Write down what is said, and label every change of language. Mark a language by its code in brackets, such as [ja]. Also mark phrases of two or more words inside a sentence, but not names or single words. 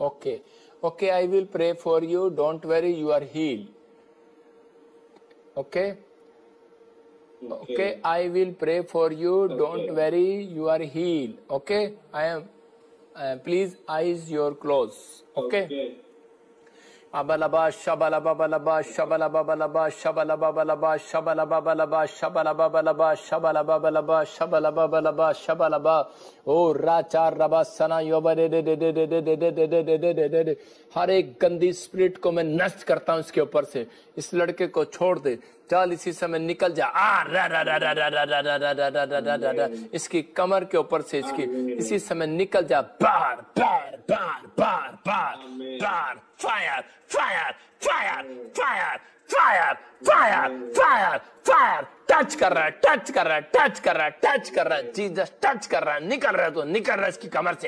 [en] Okay, I will pray for you. Don't worry, you are healed. Okay, I will pray for you. Don't worry, you are healed. Okay, I am. Please, eyes your close. Okay. Abalaba shabalababalaba shabalababalaba shabalababalaba shabalababalaba shabalababalaba shabalababalaba shabalababalaba shabalaba ओ राचा रबा सना योबा दे दे दे दे दे दे दे दे दे दे दे दे दे। [hi] हर एक गंदी स्पिरिट को मैं नष्ट करता हूँ इसके ऊपर से। इस लड़के को छोड़ दे, चल इसी समय निकल जा। इसकी कमर के ऊपर से इसकी इसी समय निकल जा। बार बार बार बार बार बार [en] fire fire fire fire fire fire fire fire [hi] टच कर रहा है, टच कर रहा है, टच कर रहा है, टच कर रहा है, जीसस टच कर रहा है, निकल रहा है, तो निकल रहा है इसकी कमर से।